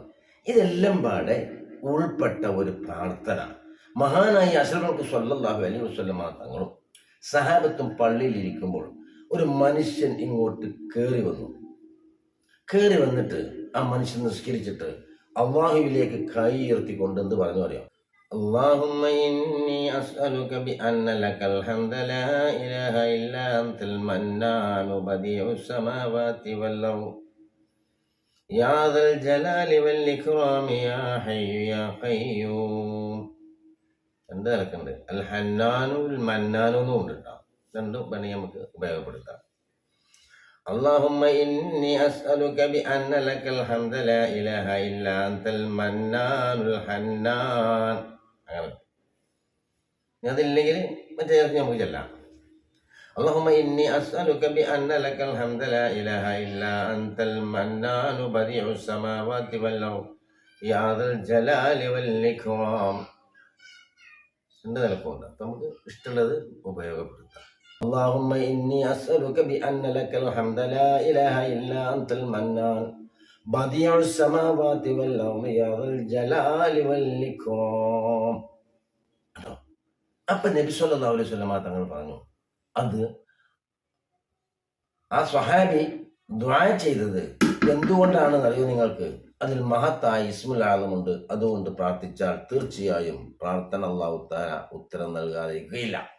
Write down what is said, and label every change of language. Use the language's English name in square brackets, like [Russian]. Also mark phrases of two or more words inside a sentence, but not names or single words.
[Malayalam] ഇതെല്ലാം പാടെ ഉൾപ്പെട്ട ഒരു പ്രാർത്ഥന. മഹാനായ അഷ്റഫുൽ [Arabic] صلى الله عليه وسلم [Malayalam] തങ്ങളും സഹാബത്തും പള്ളിയിൽ ഇരിക്കുമ്പോൾ ഒരു മനുഷ്യൻ ഇങ്ങോട്ട് കയറി വന്നിട്ട് ആ മനുഷ്യൻ നിസ്കരിച്ചിട്ട് അള്ളാഹുവിലേക്ക് കൈ ഉയർത്തിക്കൊണ്ട് എന്ത് പറഞ്ഞു അറിയാം? [Arabic] اللهم إني أسألك بأن لك الحمد لا إله إلا أنت المنان بديع السماوات والأرض يا ذا الجلال والإكرام يا حي يا قيوم. [Malayalam] രണ്ട് നിലക്കുണ്ട്. അൽ ഹന്നാനും മന്നാനും എന്നും ഉണ്ട് കേട്ടോ. രണ്ടും പണി നമുക്ക് ഉപയോഗപ്പെടുത്താം. [Arabic] اللهم إني أسألك بأن لك الحمد لا إله إلا أنت المنان الحنان. [Malayalam] അങ്ങനെ അതില്ലെങ്കിൽ മറ്റേ നമുക്ക് ചെല്ലാം. [Arabic] اللهم إني أسألك بأن لك الحمد لا إله إلا أنت المنان بديع السماوات والأرض يا ذا الجلال والإكرام. [Malayalam] രണ്ട് നിലക്കുണ്ട്. അപ്പം നമുക്ക് ഇഷ്ടമുള്ളത് ഉപയോഗപ്പെടുത്താം. [Arabic] اللهم إني أسألك بأن لك الحمد لا إله إلا أنت المنان بديع السماوات والأرض يا ذا الجلال والإكرام. [Malayalam] അപ്പം നബി [Arabic] صلى الله عليه وسلم [Malayalam] തങ്ങൾ പറഞ്ഞു, അത് ആ സ്വഹാബി ദുആ ചെയ്തത് എന്തുകൊണ്ടാണെന്ന് അറിയോ നിങ്ങൾക്ക്? അതിൽ മഹത്തായ ഇസ്മുൽ ആദമുണ്ട്. അതുകൊണ്ട് പ്രാർത്ഥിച്ചാൽ തീർച്ചയായും പ്രാർത്ഥന [Arabic] الله تعالى [Malayalam] ഉത്തരം നൽകാതിരിക്കുകയില്ല.